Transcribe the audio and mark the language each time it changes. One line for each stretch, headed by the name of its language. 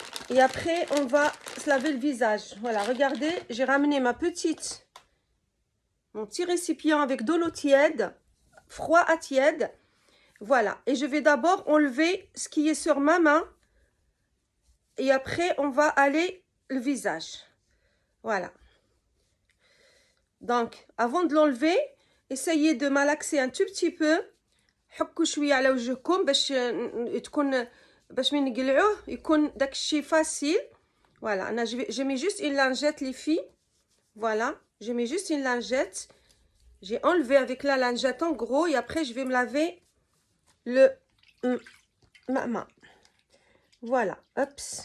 French: Et après, on va se laver le visage. Voilà, regardez, j'ai ramené mon petit récipient avec de l'eau tiède, froid à tiède. Voilà, et je vais d'abord enlever ce qui est sur ma main. Et après, on va aller le visage. Voilà. Donc, avant de l'enlever, essayez de malaxer un tout petit peu.
Arabic: حكوا شويه على وجهكم باش من نقلعوه يكون داك الشيء فاسيل.
French: Voilà, je mets juste une lingette les filles. Voilà, je mets juste une lingette. J'ai enlevé avec la lingette en gros et après je vais me laver ma main. Voilà, hop.